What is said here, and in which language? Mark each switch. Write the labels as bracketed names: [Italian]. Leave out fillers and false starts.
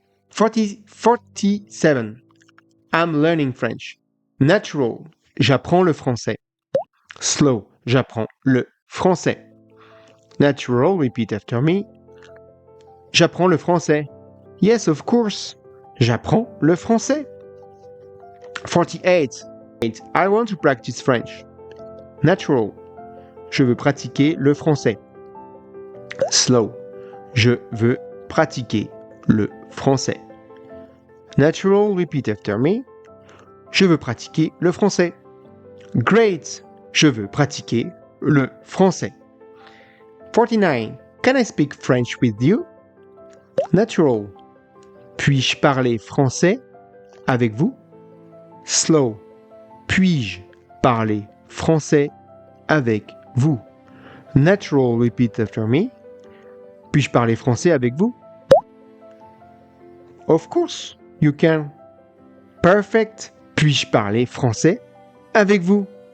[English] 47. I'm learning French. Natural. [French] J'apprends le français. [English] Slow. [French] J'apprends le français. [English] Natural, repeat after me. [French] J'apprends le français. [English] Yes, of course. [French] J'apprends le français. 48. [English] I want to practice French. Natural. [French] Je veux pratiquer le français. Slow. Je veux pratiquer le français. [English] Natural, repeat after me. [French] Je veux pratiquer le français. Great. Je veux pratiquer le français. [English] 49. Can I speak French with you? Natural. [French] Puis-je parler français avec vous? Slow. Puis-je parler français avec vous? [English] Natural, repeat after me. [French] Puis-je parler français avec vous? [English] Of course, you can. Perfect. [French] Puis-je parler français avec vous?